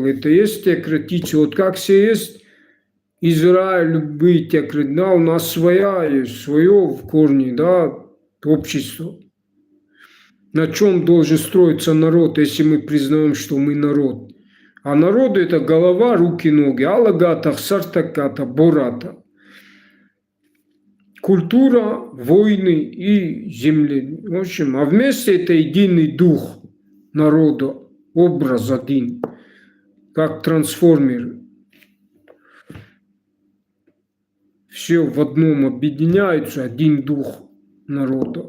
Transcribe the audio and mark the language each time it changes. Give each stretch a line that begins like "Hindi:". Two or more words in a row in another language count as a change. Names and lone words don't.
Russian: Это есть теократия, вот как все есть Израиль, любые теократии, да, у нас своя есть, свое в корне, да, общество. На чем должен строиться народ, если мы признаем, что мы народ? А народ – это голова, руки, ноги. Алагата, сартаката, бората. Культура, войны и земли. В общем, а вместе это единый дух народа, образ один, как трансформеры. Все в одном объединяются, один дух народа.